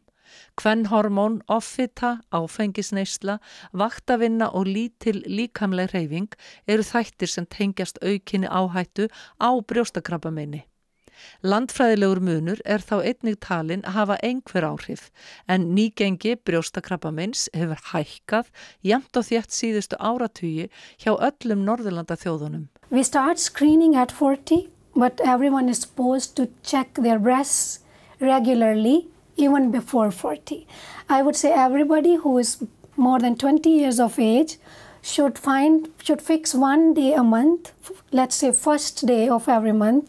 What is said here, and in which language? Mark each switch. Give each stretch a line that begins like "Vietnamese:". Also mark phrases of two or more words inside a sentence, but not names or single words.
Icelandic: Kvenhormón, offita, áfengisneysla, vaktavinna og lítil líkamleg hreyfing eru þættir sem tengjast aukinni áhættu á brjóstakrabbameini. Landfræðilegur munur þá einnig talinn hafa einhver áhrif, en nýgengi brjóstakrabbameins hefur hækkað jafnt og þétt síðustu áratugi hjá öllum Norðurlandaþjóðunum.
English: We start screening at 40, but everyone is supposed to check their breasts regularly, even before 40. I would say everybody who is more than 20 years of age should fix 1 day a month, let's say first day of every month.